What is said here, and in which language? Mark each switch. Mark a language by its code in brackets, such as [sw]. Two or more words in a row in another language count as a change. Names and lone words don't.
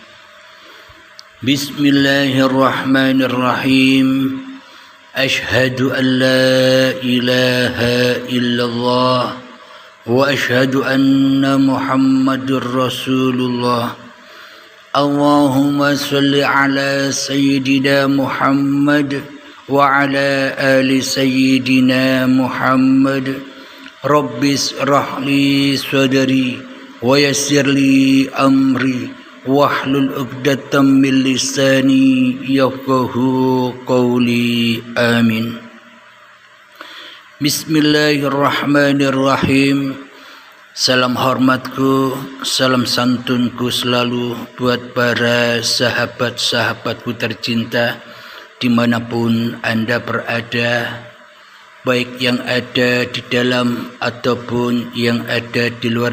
[ar] Bismillahirrahmanirrahim. أشهد أن لا إله إلا الله وأشهد أن محمدا رسول الله. اللهم صل على سيدنا محمد وعلى آل سيدنا محمد. رب اشرح لي صدري ويسر لي أمري واحلل عقدة من لساني يفقهوا قولي. Amin. Bismillahirrahmanirrahim. [id] Salam hormatku, salam santunku selalu buat para sahabat-sahabatku tercinta dimanapun Anda berada, baik yang ada di dalam ataupun yang ada di luar